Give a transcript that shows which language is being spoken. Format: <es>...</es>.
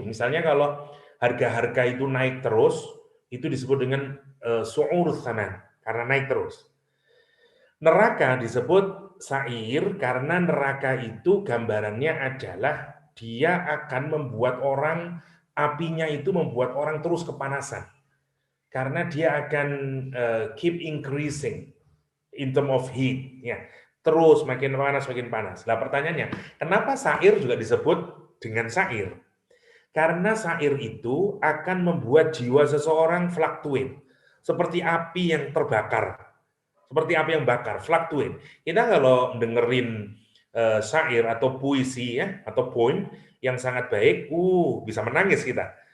<id>Misalnya kalau harga-harga itu naik terus, itu disebut dengan su'ur tsaman, karena naik terus. Neraka disebut syair karena neraka itu gambarannya adalah dia akan membuat orang, apinya itu membuat orang terus kepanasan. Karena dia akan</id> <en>keep increasing in term of heat.</en> <id>Ya. Terus makin panas. Nah pertanyaannya, kenapa syair juga disebut dengan syair? Karena syair itu akan membuat jiwa seseorang fluktuate. Seperti api yang terbakar. Seperti api yang bakar, fluktuate. Kita kalau dengerin syair atau puisi ya, atau poem yang sangat baik, bisa menangis kita.</id>